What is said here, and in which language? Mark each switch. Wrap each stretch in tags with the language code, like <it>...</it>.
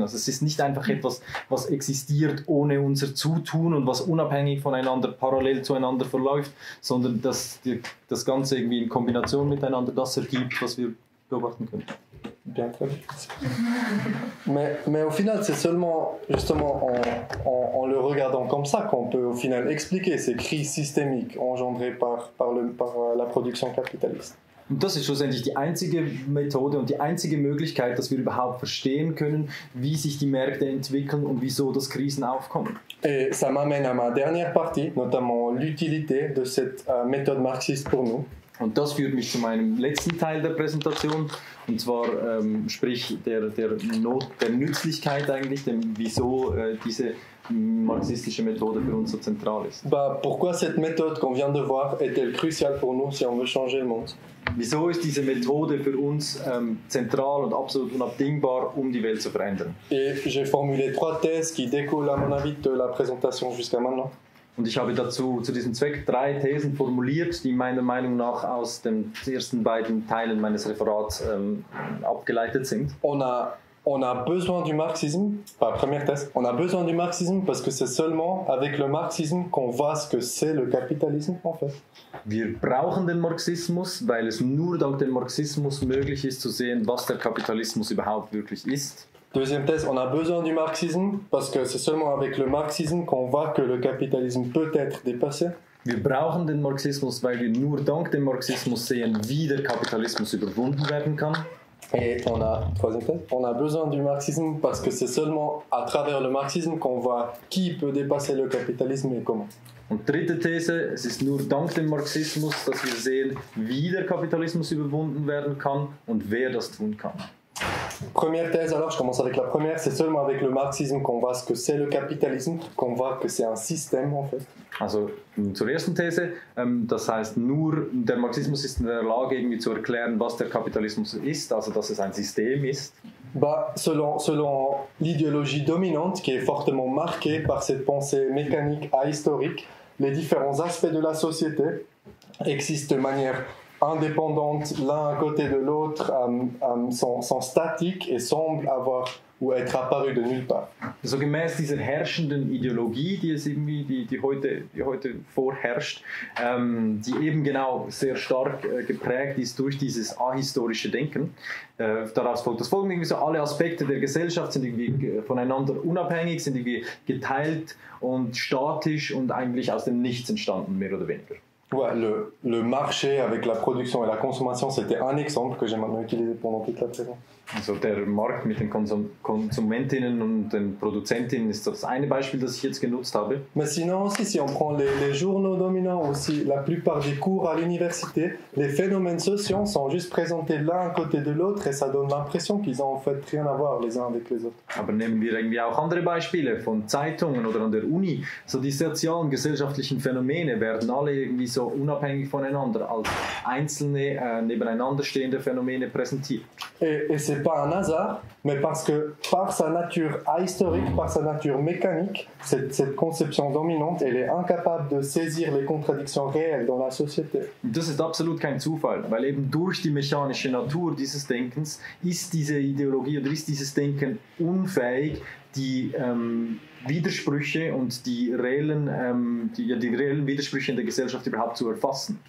<de>Also es ist nicht einfach etwas, was existiert ohne unser Zutun und was unabhängig voneinander, parallel zueinander verläuft, sondern dass das Ganze irgendwie in Kombination miteinander das ergibt, was wir beobachten können.</de> <fr>Bien, très bien. Mais au final, c'est seulement justement en le regardant comme ça qu'on peut au final expliquer ces crises systémiques engendrées par la production capitaliste.</fr> <de>Und das ist schlussendlich die einzige Methode und die einzige Möglichkeit, dass wir überhaupt verstehen können, wie sich die Märkte entwickeln und wieso das Krisen aufkommen.</de> <fr>Et ça m'amène à ma dernière partie, notamment l'utilité de cette méthode marxiste pour nous.</fr> <de>Und das führt mich zu meinem letzten Teil der Präsentation, und zwar sprich der Nützlichkeit eigentlich, dem wieso diese marxistische Methode für uns so zentral ist.</de> <fr>Pourquoi cette méthode qu'on vient de voir est-elle cruciale pour nous si on veut changer le monde?</fr> <de>Wieso ist diese Methode für uns zentral und absolut unabdingbar, um die Welt zu verändern?</de> <fr>Et j'ai formulé 3 thèses qui découlent à mon avis de la présentation jusqu'à maintenant.</fr> <de>Und ich habe dazu zu diesem Zweck 3 Thesen formuliert, die meiner Meinung nach aus den ersten beiden Teilen meines Referats abgeleitet sind.</de> <fr>On a besoin du marxisme, première thèse, on a besoin du marxisme parce que c'est seulement avec le marxisme qu'on voit ce que c'est le capitalisme en fait.</fr> <de>Wir brauchen den Marxismus, weil es nur dank dem Marxismus möglich ist zu sehen, was der Kapitalismus überhaupt wirklich ist.</de> <fr>Deuxième thèse, on a besoin du marxisme parce que c'est seulement avec le marxisme qu'on voit que le capitalisme peut être dépassé.</fr> <de>Wir brauchen den Marxismus, weil wir nur dank dem Marxismus sehen, wie der Kapitalismus überwunden werden kann.</de> <fr>Et troisième thèse, on a besoin du marxisme parce que c'est seulement à travers le marxisme qu'on voit qui peut dépasser le capitalisme et comment.</fr> <de>Und dritte These, es ist nur dank dem Marxismus, dass wir sehen, wie der Kapitalismus überwunden werden kann und wer das tun kann.</de> <fr>Première thèse, alors je commence avec la première, c'est seulement avec le marxisme qu'on voit ce que c'est le capitalisme, qu'on voit que c'est un système en fait.</fr> <de>Also zur ersten These, das heißt, nur der Marxismus ist in der Lage, irgendwie zu erklären, was der Kapitalismus ist, also dass es ein System ist.</de> <fr>Bah, selon l'idéologie dominante qui est fortement marquée par cette pensée mécanique ahistorique, les différents aspects de la société existent de manière indépendante l'un à côté de l'autre, sont statiques et semblent avoir ou être apparus de nulle part.</fr> <de>So gemäß dieser herrschenden Ideologie, die heute vorherrscht, die eben genau sehr stark geprägt ist durch dieses ahistorische Denken. Daraus folgt das Folgende: irgendwie so, alle Aspekte der Gesellschaft sind irgendwie voneinander unabhängig, sind irgendwie geteilt und statisch und eigentlich aus dem Nichts entstanden, mehr oder weniger.</de> <fr>Ouais, le marché avec la production et la consommation, c'était un exemple que j'ai maintenant utilisé pendant toute la présence.</fr> <de>Also der Markt mit den Konsumentinnen und den Produzentinnen ist das eine Beispiel, das ich jetzt genutzt habe.</de> <fr>Mais sinon aussi, si on prend les journaux dominants, aussi la plupart des cours à l'université, les phénomènes sociaux sont juste présentés l'un à côté de l'autre et ça donne l'impression qu'ils ont en fait rien à voir les uns avec les autres.</fr> <de>Aber nehmen wir irgendwie auch andere Beispiele von Zeitungen oder an der Uni. So die sozialen, gesellschaftlichen Phänomene werden alle irgendwie so unabhängig voneinander als einzelne nebeneinander stehende Phänomene präsentiert.</de> <fr>Et c'est pas un hasard, mais parce que par sa nature ahistorique, par sa nature mécanique, cette conception dominante, elle est incapable de saisir les contradictions réelles dans la société.</fr> <de>Das ist absolut kein Zufall, weil eben durch die mechanische Natur dieses Denkens ist diese Ideologie oder ist dieses Denken unfähig, die Widersprüche und die reellen Widersprüche in der Gesellschaft überhaupt zu erfassen.</de>